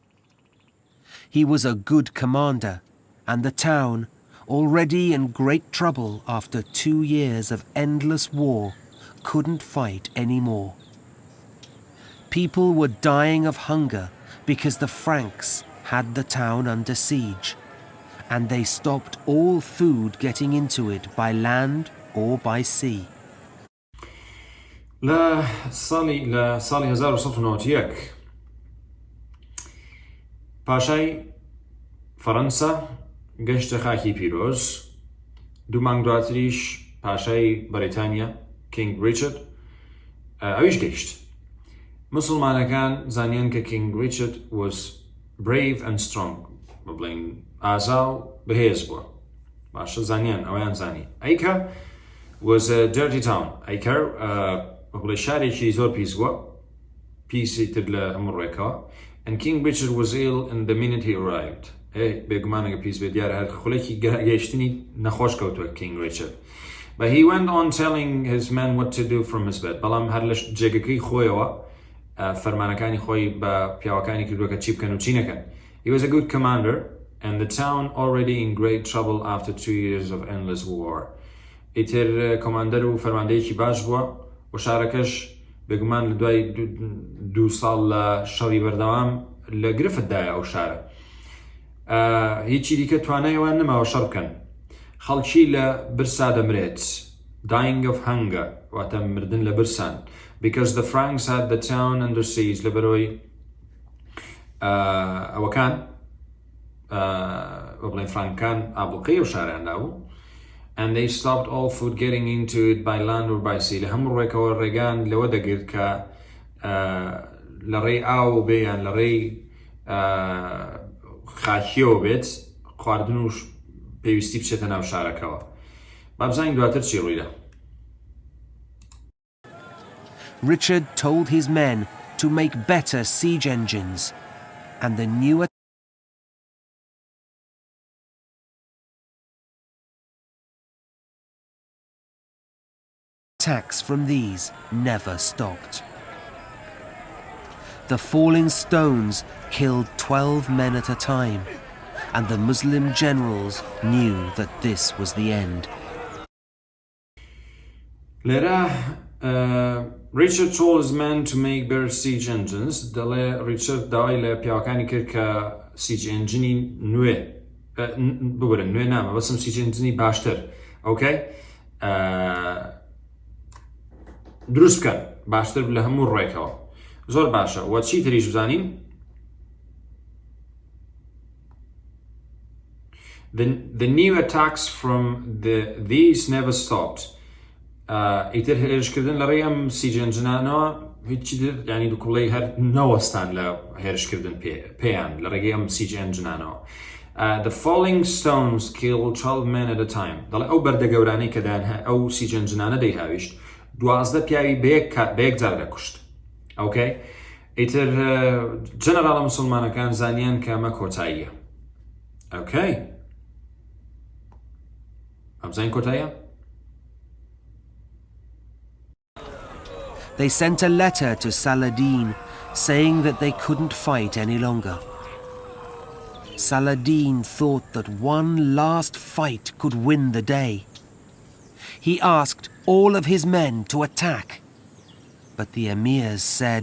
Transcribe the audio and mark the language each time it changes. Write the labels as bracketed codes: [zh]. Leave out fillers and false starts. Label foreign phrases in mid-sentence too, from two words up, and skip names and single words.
[en] He was a good commander, and the town, already in great trouble after 2 years of endless war, couldn't fight anymore. People were dying of hunger because the Franks had the town under siege, and they stopped all food getting into it by land or by sea. [ckb] لە ساڵی 1991 پاشای فەڕەنسا گەشتە خاکی پیرۆز، 2 مانگ دواتریش پاشای بەریتانیا کینگ ریچارد ئەویش گەیشت مسلمانەکان زانیان کە [en] King Richard was brave and strong [ckb] بڵێن ئازا و بەهێز بووە باشە زانیان ئەویان زانی ئەیکە [en] was a dirty town [ckb] ئەیکەر بڵێ شارێکی زۆر پیس بووە پیسی تر لە هەموو ڕێکەوە [en] and King Richard was ill in the minute he arrived [ckb] بێگومانەکە پیس بێت دیارە هەر خولێکی گەیشتنی نەخۆش کەوتووە [en] King Richard but he went on telling his men what to do from his bed [ckb] بەڵام هەر لە جێگەکەی خۆیەوە فەرمانەکانی خۆی بە پیاوەکانی کردووە کە چی بکەن و چی نەکەن he [en] was a good commander and the town already in great trouble after 2 years of endless war [ckb] ئیتر کۆماندەر و فەرماندەیەکی باش بووە و شارەکەش بێگومان لە دوای 2 ساڵ لە شەڕی بەردەوام لە گرفتدایە ئەو شارە هیچی دیکە توانایەوە نەماوە شەڕ بکەن خەڵکی لە برسا دەمرێت [en] dying of hunger [ckb] واتە مردن لە برسان [en] because the Franks had the town under siege [ckb] لەبەرەوەی ئەوەکان بڵێن فرانکان ئابڵقەی و شاریاندا بوو [en] and they stopped all food getting into it by land or by sea [ckb] لە هەموو ڕێکەوە ڕێگان لەوە دەگرت کە لە ڕێی ئاو بێ یان لە ڕێی خاکیەوە بێت خواردن و پێویستی بچێتە ناو شارەکەوە با بزانین دواتر چی ڕوویدا [en] Richard told his men to make better siege engines, and the new attacks from these never stopped. The falling stones killed 12 men at a time, and the Muslim generals knew that this was the end. Richard told his men to make better siege engines. [ckb] دەڵێ Richard داوای لە پیاوەکانی کرد کە [en] siege engine [ckb] نوێ ببرن نوێ نامە بەسم [en] siege engine [ckb] باشتر ئۆکەی دروست بکەن باشتر لە هەموو ڕێکەوە زۆر باشە وە چی تریش بزانین [en] The new attacks from these never stopped. [ckb] ئیتر هێرشکردن لە ڕێی ئەم سیجەنجنانەوە هیچی ینی دوکوڵەی هەر نەوەستان لە هێرشکردن پێیان لە ڕێگەی ئەم سیجەنجنانەوە [en] The falling stones killed 12 men at a time [ckb] دەڵێ ئەو بەردەگەورانەی کە ئەو سیجەنجنانە دەیهاویشت 12 پیاوی بەیەک جار دەکوشت ئۆکەی ئیتر جەنەراڵە موسڵمانەکان زانیان کە ئەمە کۆتاییە ئۆکەی ئەمزانین کۆتاییە [en] They sent a letter to Saladin saying that they couldn't fight any longer. Saladin thought that one last fight could win the day. He asked all of his men to attack, but the emirs said,